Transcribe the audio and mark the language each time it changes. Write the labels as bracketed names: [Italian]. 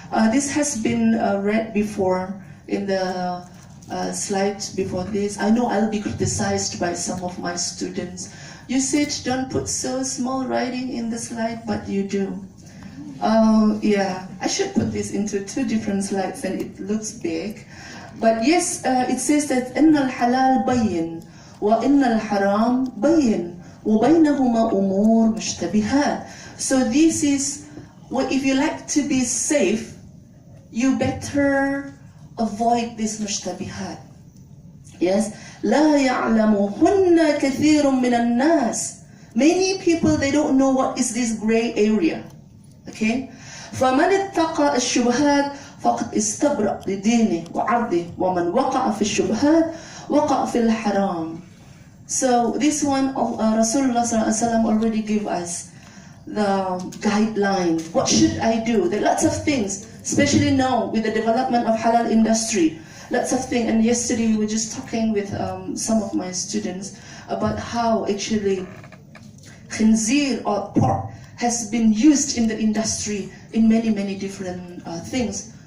[English] This has been read before in the slides before this. I know I'll be criticized by some of my students. You said don't put so small writing in the slide, but you do. Yeah, I should put this into two different slides and it looks big. But yes, it says that [Arabic] إن الحلال بين وإن الحرام بين وبينهما أمور مشتبهات. [English] So this is, well, if you like to be safe, you better avoid this mushtabihat. [Arabic] Yes, لا يعلمهن كثير من الناس. [English] Many people, they don't know what is this gray area. [Arabic] Okay, فمن اتقى الشبهات فقد استبرأ لدينه وعرضه ومن وقع في الشبهات وقع في الحرام. [English] So this one, Rasulullah ﷺ already gave us the guideline. What should I do? There are lots of things, especially now with the development of halal industry. Lots of things. And yesterday we were just talking with some of my students about how actually khinzir or pork has been used in the industry in many, many different things.